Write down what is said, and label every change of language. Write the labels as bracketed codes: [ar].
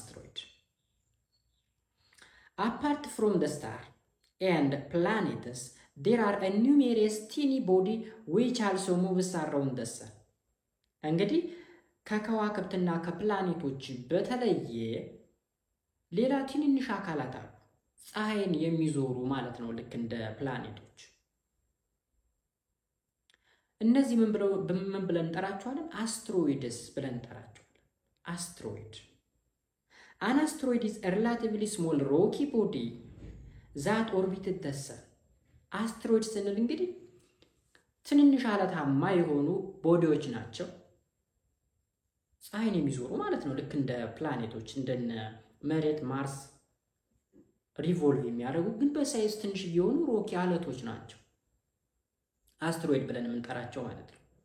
[am] አስትሮይድ [en] apart from the star and planets there are a numerous teeny body which also moves around the sun [am] እንግዲህ ከከዋክብትና ከፕላኔቶች በተለየ ሌላ ትንንሽ አካላት አሉ፣ ፀሐይን የሚዞሩ ማለት ነው። ልክ እንደ ፕላኔቶች እነዚህ ምን ብለን እንጠራቸዋለን? አስትሮይድስ ብለን እንጠራቸዋለን። [en] አስትሮይድ An asteroid is a relatively small rocky body that orbited the sun. [am] አስትሮይድ ስንል እንግዲህ ትንንሽ አለታማ የሆኑ ቦዲዎች ናቸው፣ ፀሐይን የሚዞሩ ማለት ነው። ልክ እንደ ፕላኔቶች እንደነ መሬት፣ ማርስ ሪቮልቭ የሚያደርጉ ግን በሳይዝ ትንሽ የሆኑ ሮኪ አለቶች ናቸው አስትሮይድ ብለን የምንጠራቸው ማለት ነው።